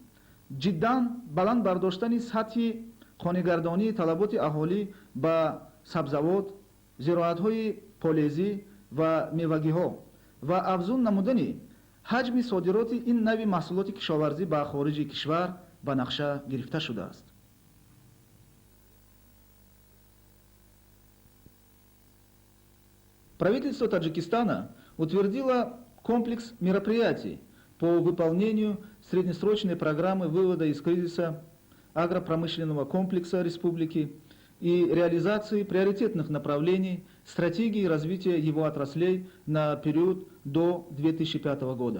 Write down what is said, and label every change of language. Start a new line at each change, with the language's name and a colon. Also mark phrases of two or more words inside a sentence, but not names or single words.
Tajik: ҷиддан баланд бардоштани сатҳи қонигардонии талаботи аҳолӣ ба сабзавот, зироатҳои полезӣ ва мевагиҳо ва афзун намудани ҳаҷми содироти ин нави маҳсулоти кишоварзӣ ба хориҷи кишвар ба нақша гирифта шудааст.
Russian: Правительство Таджикистана утвердило комплекс мероприятий по выполнению среднесрочной программы вывода из кризиса агропромышленного комплекса республики и реализации приоритетных направлений стратегии развития его отраслей на период до 2005 года.